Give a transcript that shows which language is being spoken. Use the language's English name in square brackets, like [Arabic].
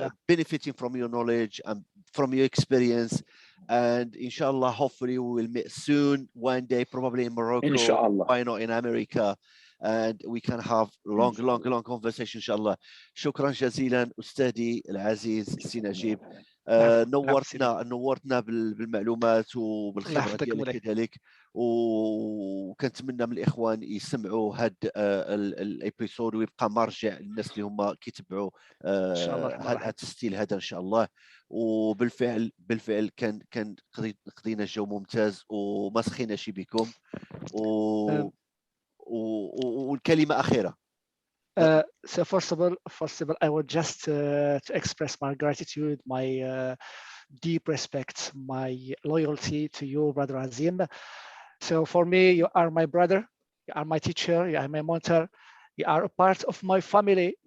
[English] benefiting from your knowledge and from your experience. And inshallah, hopefully we will meet soon, one day, probably in Morocco, inshallah. why not in America, and we can have long conversation inshallah. [Arabic] شكرا جزيلا أستاذي العزيز سي نجيب. نورتنا بالمعلومات وبالخبرة ديالك كذلك، وكنتمنى من الاخوان يسمعوا هاد الابيسود ويبقى مرجع للناس اللي هما كيتبعوا هذا الستيل هذا ان شاء الله. وبالفعل كان قضينا الجو ممتاز وما سخيناش بكم. والكلمه اخيره. [English] So first of all, I would just to express my gratitude, my deep respect, my loyalty to you, Brother Azeem. So for me, you are my brother, you are my teacher, you are my mentor, you are a part of my family.